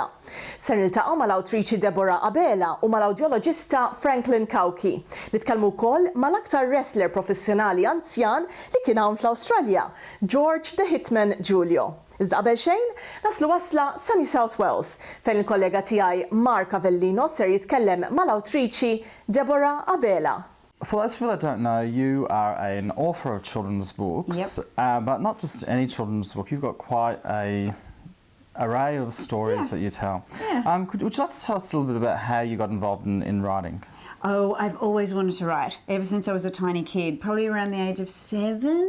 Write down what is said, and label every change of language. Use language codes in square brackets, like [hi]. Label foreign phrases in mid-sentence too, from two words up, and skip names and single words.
[mt] Ser niltaqgħu mal-awtriċi Deborah Abela u mal-awdjoloġista Franklin Kauki li tkellmu wkoll mal-aktar wrestler professjonali anzjan li kien hawn fl-Awstralja, George the Hitman Julio. Iżda qabel xejn, naslu wasla sa New South Wales, fejn il-kollega tiegħi Mark Avellino ser jitkellem mal-awtriċi Deborah Abela. [en] For those people that don't know, you are an author of children's books, but not just any children's book. You've got quite a array of stories that you tell. Would you like to tell us a little bit about how you got involved in writing? Oh, I've always wanted to write, ever since I was a tiny kid, probably around the age of 7.